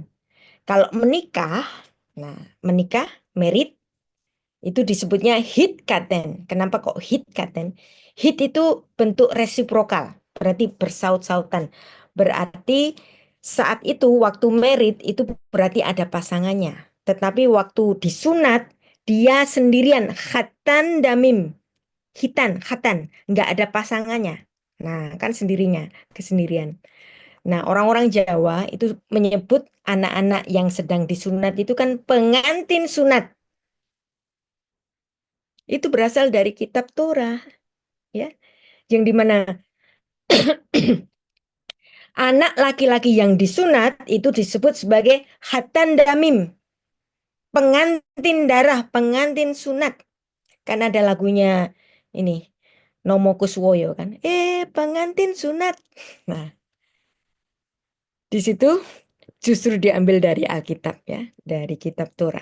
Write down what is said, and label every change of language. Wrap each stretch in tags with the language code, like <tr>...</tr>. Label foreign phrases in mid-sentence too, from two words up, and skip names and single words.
<id>Kalau menikah, nah menikah, married, itu disebutnya hitkaten. Kenapa kok hitkaten? Hit itu bentuk resiprokal, berarti bersaut-sautan. Berarti saat itu waktu married itu berarti ada pasangannya. Tetapi waktu disunat dia sendirian,</id> <he>חתן דמים, חיתון, חתן,</he> <id>nggak ada pasangannya. Nah, kan sendirinya, kesendirian. Nah, orang-orang Jawa itu menyebut anak-anak yang sedang disunat itu kan pengantin sunat. Itu berasal dari kitab Torah, ya, yang dimana anak laki-laki yang disunat itu disebut sebagai</id> <he>חתן דמים,</he> <id>pengantin darah, pengantin sunat. Kan ada lagunya ini, Nomo Kuswoyo kan, pengantin sunat. Nah, di situ justru diambil dari Alkitab, ya, dari kitab Torah.</id>